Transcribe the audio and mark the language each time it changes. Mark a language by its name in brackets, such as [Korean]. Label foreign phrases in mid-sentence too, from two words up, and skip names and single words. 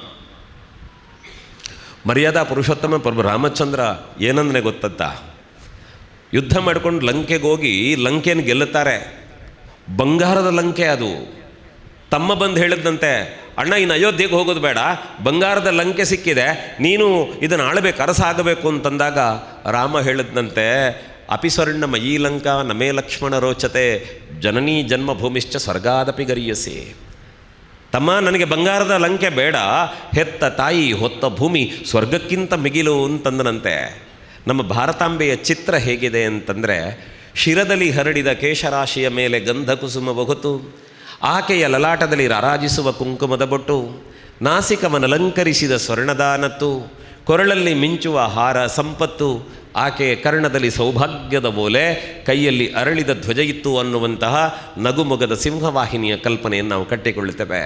[Kannada] ಮರ್ಯಾದಾ ಪುರುಷೋತ್ತಮ ಪ್ರಭು ರಾಮಚಂದ್ರ ಏನಂದ್ರೆ ಗೊತ್ತಂತ, ಯುದ್ಧ ಮಾಡ್ಕೊಂಡು ಲಂಕೆಗೆ ಹೋಗಿ ಲಂಕೆಯನ್ನು ಗೆಲ್ಲುತ್ತಾರೆ. ಬಂಗಾರದ ಲಂಕೆ ಅದು. ತಮ್ಮ ಬಂದು ಹೇಳಿದಂತೆ, ಅಣ್ಣ ಇನ್ನು ಅಯೋಧ್ಯೆಗೆ ಹೋಗೋದು ಬೇಡ, ಬಂಗಾರದ ಲಂಕೆ ಸಿಕ್ಕಿದೆ, ನೀನು ಇದನ್ನು ಆಳಬೇಕು, ಅರಸ ಆಗಬೇಕು ಅಂತಂದಾಗ ರಾಮ ಹೇಳಿದಂತೆ, [Sanskrit] अपिस्वर्ण मयी लंका नमे लक्ष्मण रोचते जननी जन्मभूमिश्च स्वर्गादपि गरियसि. [Kannada] ತಮ್ಮ, ನನಗೆ ಬಂಗಾರದ ಲಂಕೆ ಬೇಡ, ಹೆತ್ತ ತಾಯಿ ಹೊತ್ತ ಭೂಮಿ ಸ್ವರ್ಗಕ್ಕಿಂತ ಮಿಗಿಲು ಅಂತಂದನಂತೆ. ನಮ್ಮ ಭಾರತಾಂಬೆಯ ಚಿತ್ರ ಹೇಗಿದೆ ಅಂತಂದರೆ, ಶಿರದಲ್ಲಿ ಹರಡಿದ ಕೇಶರಾಶಿಯ ಮೇಲೆ ಗಂಧ ಕುಸುಮ ಬಹುತು, ಆಕೆಯ ಲಲಾಟದಲ್ಲಿ ರಾರಾಜಿಸುವ ಕುಂಕುಮದ ಬೊಟ್ಟು, ನಾಸಿಕವನ್ನಲಂಕರಿಸಿದ ಸ್ವರ್ಣದಾನತ್ತು, ಕೊರಳಲ್ಲಿ ಮಿಂಚುವ ಹಾರ ಸಂಪತ್ತು, ಆಕೆಯ ಕರ್ಣದಲ್ಲಿ ಸೌಭಾಗ್ಯದ ಬೋಲೆ, ಕೈಯಲ್ಲಿ ಅರಳಿದ ಧ್ವಜ ಇತ್ತು ಅನ್ನುವಂತಹ ನಗುಮೊಗದ ಸಿಂಹವಾಹಿನಿಯ ಕಲ್ಪನೆಯನ್ನು ನಾವು ಕಟ್ಟಿಕೊಳ್ಳುತ್ತೇವೆ.